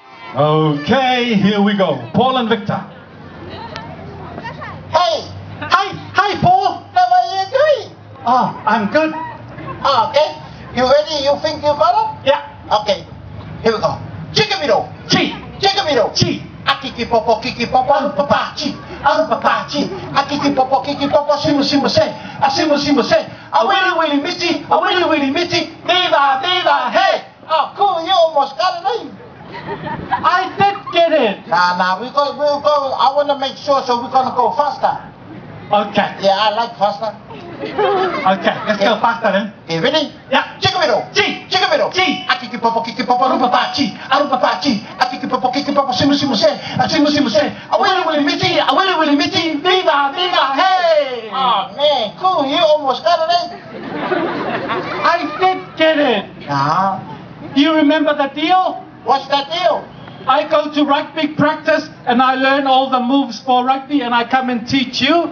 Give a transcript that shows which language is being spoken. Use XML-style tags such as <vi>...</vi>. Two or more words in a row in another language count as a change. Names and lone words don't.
<en>Okay, here we go. Paul and Victor. Hey, Hi, Paul. how are you doing? Oh, I'm good. Okay, you ready? You think you got it? Yeah. Okay, here we go. Chickabito, Chi. chickabito, Chi. Akiki popo, kiki popo, papa, chi, papa, chi, akiki popo, kiki popo, simu simu se, simu simu se, a willy willy mitty, a willy willy mitty, viva, viva, hey! Oh, cool, you almost got it, eh? I did get it. Nah, we'll go. I want to make sure, so we're gonna go faster. Okay. Yeah, I like faster. Okay, let's go faster then. Okay, ready? Yeah. Chickabito, Chi. chickabito, Chi. Akiki popo, rupa chi, akiki popo, simu simu se, a willy mitty, Viva, viva, hey! Oh man, cool, you almost got it, eh? I did get it. Nah, You remember the deal? what's that deal? I go to rugby practice and I learn all the moves for rugby and I come and teach you.</en>